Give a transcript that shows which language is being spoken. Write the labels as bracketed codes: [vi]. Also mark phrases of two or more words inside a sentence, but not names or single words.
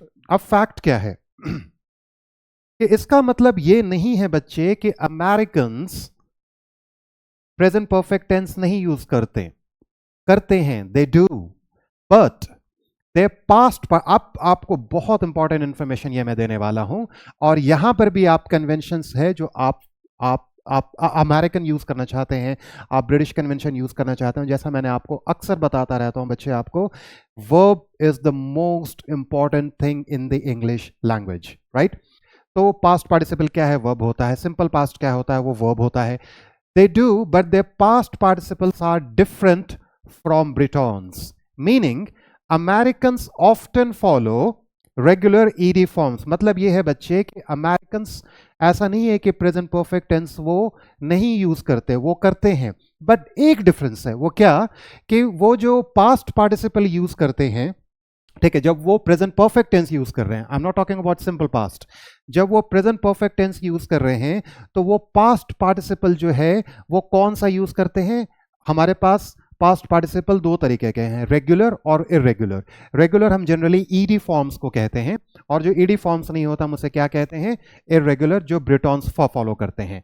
[hi] अब फैक्ट क्या है कि इसका मतलब ये नहीं है बच्चे कि अमेरिकन्स [en] present perfect tense [hi] नहीं यूज करते हैं, [en] they do, but they past [hi] पर। आपको बहुत [en] important information [hi] ये मैं देने वाला हूं, और यहां पर भी आप कन्वेंशंस है जो आप [en] American use [hi] करना चाहते हैं, आप [en] British convention use [hi] करना चाहते हैं। जैसा मैंने आपको अक्सर बताता रहता हूं बच्चे, आपको [en] verb is the most important thing in the English language, right? [hi] तो [en] past participle [hi] क्या है? वर्ब होता है। [en] simple past [hi] क्या होता है? वो वर्ब होता है। [en] They do, but their past participles are different from Britons. Meaning, Americans often follow regular ED forms. [hi] मतलब ये है बच्चे कि Americans ऐसा नहीं है कि [en] present perfect tense [hi] वो नहीं यूज करते, वो करते हैं। बट एक डिफरेंस है, वो क्या? कि वो जो [en] past participle [hi] यूज करते हैं, ठीक है, जब वो [en] present perfect tense [hi] यूज कर रहे हैं, [en] I am not talking about simple past, [hi] जब वो [en] present perfect tense [hi] यूज कर रहे हैं, तो वो [en] past participle [hi] जो है वो कौन सा यूज करते हैं? हमारे पास [en] past participle [hi] दो तरीके के हैं, रेगुलर और इरेगुलर। रेगुलर हम जनरली [en] ED forms [hi] को कहते हैं, और जो [en] ED forms [hi] नहीं होता हम उसे क्या कहते हैं, इरेगुलर, जो ब्रिटॉन्स फॉलो करते हैं।